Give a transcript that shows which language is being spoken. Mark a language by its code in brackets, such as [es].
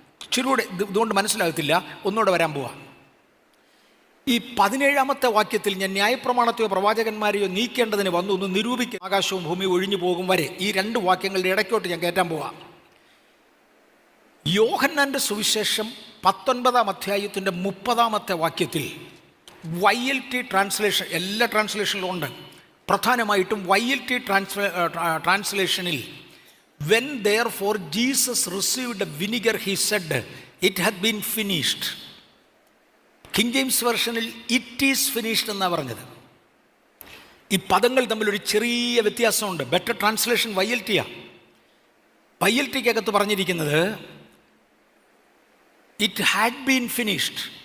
[ml] ഇച്ചിരൂടെ ഇതുകൊണ്ട് മനസ്സിലാകത്തില്ല, ഒന്നുകൂടെ വരാൻ പോവാം. ഈ 17-ാമത്തെ വാക്യത്തിൽ ഞാൻ ന്യായപ്രമാണത്തെയോ പ്രവാചകന്മാരെയോ നീക്കേണ്ടതിന് വന്നു ഒന്ന് നിരൂപിക്കും, ആകാശവും ഭൂമിയും ഒഴിഞ്ഞു പോകും വരെ. ഈ 2 വാക്യങ്ങളുടെ ഇടയ്ക്കോട്ട് ഞാൻ കയറ്റാൻ പോവാം. യോഹന്നാൻ്റെ സുവിശേഷം 19-ാം അധ്യായത്തിൻ്റെ 30-ാമത്തെ വാക്യത്തിൽ YLT ട്രാൻസ്ലേഷൻ, എല്ലാ ട്രാൻസ്ലേഷനിലും ഉണ്ട്. പ്രധാനമായിട്ടും YLT ട്രാൻസ്ലേഷനിൽ [en] when therefore Jesus received the vinegar he said it had been finished. [ml] King James വെർഷനിൽ [en] it is finished [ml] എന്നാണ് പറഞ്ഞത്. ഈ പദങ്ങൾ തമ്മിലൊരു ചെറിയ വ്യത്യാസമുണ്ട്. Better translation YLT-യാണ്. YLT-ക്കകത്ത് പറഞ്ഞിരിക്കുന്നത് [en] It had been finished.